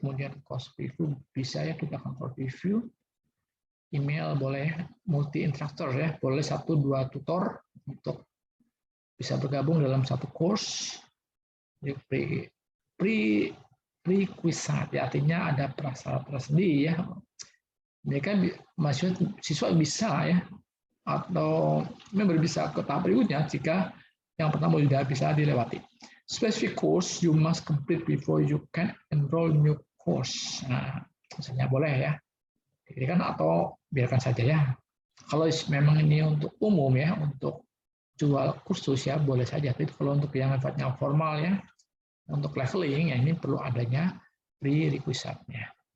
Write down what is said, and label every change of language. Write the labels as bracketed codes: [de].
[id] Kemudian course preview bisa ya kita control preview. Email boleh multi instructor ya, boleh 1-2 tutor untuk bisa bergabung dalam satu course. Pre-quiz ya, artinya ada prasyarat tersendiri ya. Mereka siswa bisa ya atau member bisa ke tahap berikutnya jika yang pertama tidak bisa dilewati. [en] Specific course you must complete before you can enroll new course. [id] Nah, misalnya boleh ya. Jadi kan atau biarkan saja ya. Kalau memang ini untuk umum ya, untuk jual kursus ya boleh saja. Tapi kalau untuk yang sifatnya formal ya, untuk leveling ya ini perlu adanya prerequisite-nya.